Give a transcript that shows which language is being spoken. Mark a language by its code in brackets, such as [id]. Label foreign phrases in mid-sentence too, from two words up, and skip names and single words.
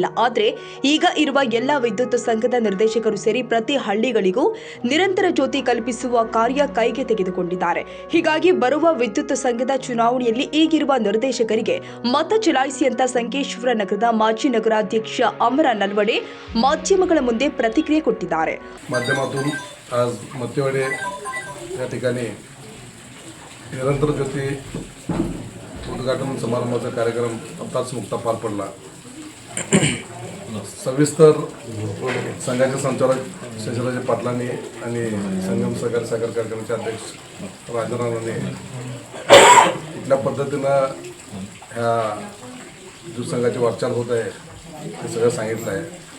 [kn] ಆದರೆ ಈಗ ಇರುವ ಎಲ್ಲ ವಿದ್ಯುತ್ ಸಂಘದ ನಿರ್ದೇಶಕರು ಸೇರಿ ಪ್ರತಿ ಹಳ್ಳಿಗಳಿಗೂ ನಿರಂತರ ಜ್ಯೋತಿ ಕಲ್ಪಿಸುವ ಕಾರ್ಯ ಕೈಗೆ ತೆಗೆದುಕೊಂಡಿದ್ದಾರೆ. ಹೀಗಾಗಿ ಬರುವ ವಿದ್ಯುತ್ ಸಂಘದ ಚುನಾವಣೆಯಲ್ಲಿ ಈಗಿರುವ ನಿರ್ದೇಶಕರಿಗೆ ಮತ ಚಲಾಯಿಸಿ ಅಂತ ಸಂಕೇಶ್ವರ ನಗರದ ಮಾಜಿ ನಗರಾಧ್ಯಕ್ಷ ಅಮರ ನಲ್ವಡೆ ಮಾಧ್ಯಮಗಳ ಮುಂದೆ ಪ್ರತಿಕ್ರಿಯೆ ಕೊಟ್ಟಿದ್ದಾರೆ. [mr] आज मत्यवाडी या ठिकाणी निरंतर ज्योती उद्घाटन समारंभाचा कार्यक्रम आत्ताच नुकता पार पडला. सविस्तर संघाचे संचालक शशिराजे पाटलांनी आणि संगम सहकारी साखर कारखान्याचे अध्यक्ष राजारावांनी कुठल्या पद्धतीनं ह्या ज्यूत संघाची वाटचाल होत आहे ते सगळं सांगितलं आहे.